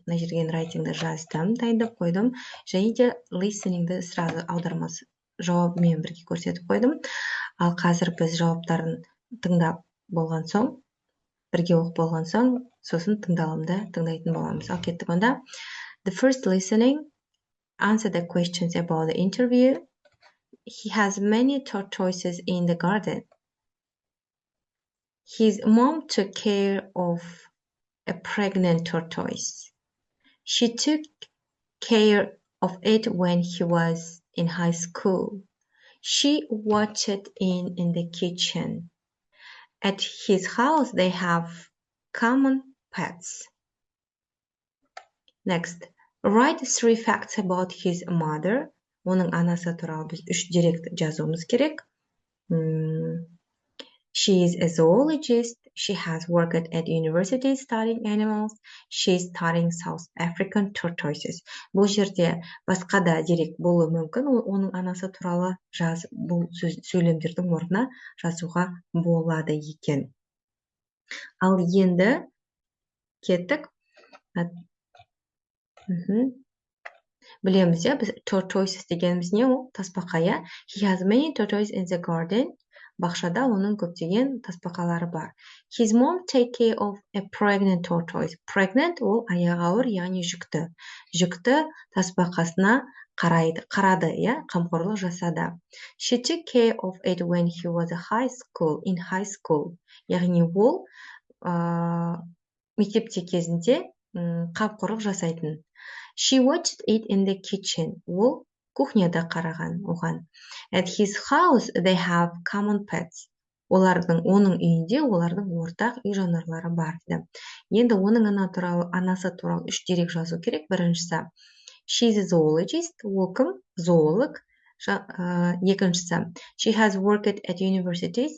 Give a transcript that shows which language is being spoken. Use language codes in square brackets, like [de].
[kk] Мына жерден writingді жаздым, дайындап қойдым, және де listeningді сразу аудармасы жауабымен бірге көрсетіп қойдым. Ал қазір біз жауаптарын тыңдап болған соң, бірге оқып болған соң, сосын тыңдалымды тыңдайтын боламыз. Ал кеттік онда. [en] The first listening, answer the questions about the interview. He has many tortoises in the garden. His mom took care of a pregnant tortoise. She took care of it when he was in high school. She watched it in the kitchen. At his house, they have common pets. Next, write 3 facts about his mother. [kk] Оның анасы туралы біз 3 деректі жазуымыз керек. [en] She is a zoologist. She has worked at university studying animals. She is studying South African tortoises. [kk] Бұл жерде басқа да дерек болуы мүмкін. Оның анасы туралы бұл сөйлемдердің орнына жазуға болады екен. Ал енді кеттік. Білеміз, біз tortoises дегеніміз не ол? Тасбақа. [en] He has many tortoises in the garden. [kk] Бақшада оның көптеген тасбақалары бар. [en] His mom take care of a pregnant tortoise. [kk] Pregnant ол аяғы ауыр, яғни жүкті. Жүкті тасбақасына қарады, қамқорлық жасады. [en] She took care of it when he was in high school. [kk] Яғни ол мектепте кезінде қамқорлық жасайтын. [en] She watched it in the kitchen. [kk] Ол кухняда қараған оған. [en] At his house, they have common pets. [kk] Оның үйінде олардың ортақ үй жануарлары бар. Енді оның анасы туралы 3 дерек жазу керек. Біріншісі, [en] she is a zoologist. [kk] Ол кім? Зоолог. Екіншісі, [en] she has worked at universities.